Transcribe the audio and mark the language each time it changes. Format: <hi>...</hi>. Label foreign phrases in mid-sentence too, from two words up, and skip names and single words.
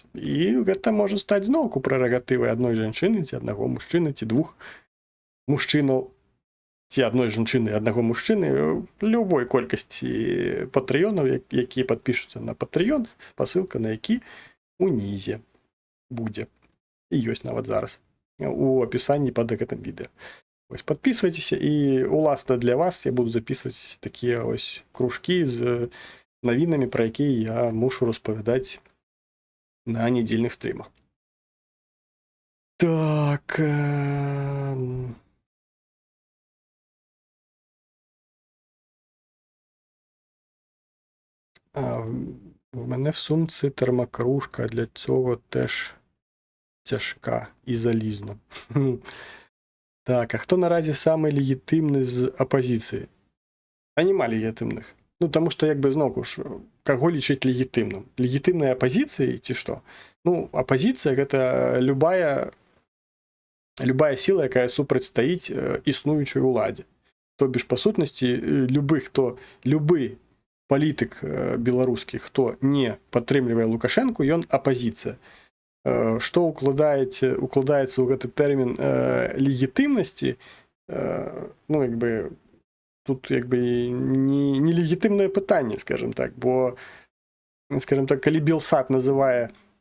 <be>І гэта можа стаць зноўку прерогатывай адной жанчыны, ці аднаго мужчыны, ці двух мужчынаў, ці адной жанчыны і аднаго мужчыны, любой колькасці патрыёнаў, якія падпішуцца на Патрэён, спасылка на які унізе будзе. І ёсць нават зараз у апісанні пад гэтым відэа. Ось, подписывайтеся, і уласна для вас я буду записывать такія ось кружкі з навінамі, пра якія я мушу распавядаць на нядзельных стрімах.</be> <uk>Так... У мене в сумці термокружка, для цього теж тяжка і залізна. Так, а хто наразі самий легітимний з опозиції? А нема легітимних. Ну, тому що, якби, знову ж, кого лічить легітимним? Легітимної опозиції, ці що? Ну, опозиція – це любая сила, яка супротистоїть існуючій владі.</uk> <ru>То бишь,</ru> <be>па сутнасці, любы палітык беларускі, хто не падтрымлівае Лукашэнку, ён апазіцыя. Што укладаецца ў гэты тэрмін легітымнасці, ну, як бы, тут, як бы, не легітымнае пытанне,</be> <ru>скажем так,</ru> <be>бо,</be> <ru>скажем так,</ru> <be>калі Белсат называе</be>